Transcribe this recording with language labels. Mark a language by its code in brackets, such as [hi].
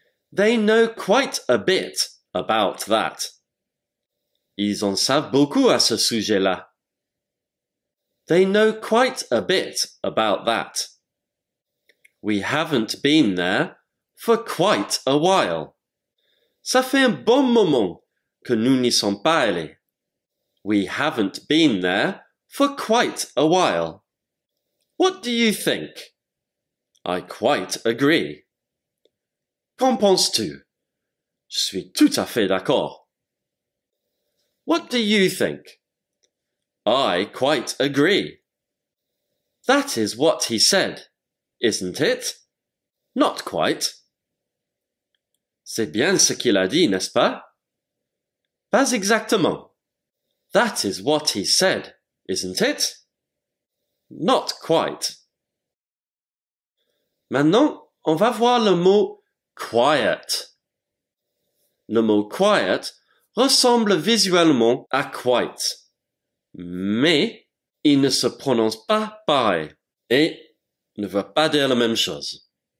[en] They know quite a bit about that. [fr] Ils en savent beaucoup à ce sujet-là. [en] They know quite a bit about that. We haven't been there for quite a while. [fr] Ça fait un bon moment que nous n'y sommes pas allés. [en] We haven't been there for quite a while. What do you think? I quite agree. [fr] Qu'en penses-tu? Je suis tout à fait d'accord. [en] What do you think? I quite agree. That is what he said, isn't it? Not quite. [fr] C'est bien ce qu'il a dit, n'est-ce pas? Pas exactement. [en] That is what he said, isn't it? Not quite. [fr] Maintenant, on va voir le mot quiet. Le mot quiet ressemble visuellement à quite, mais il ne se prononce pas pareil et ne veut pas dire la même chose.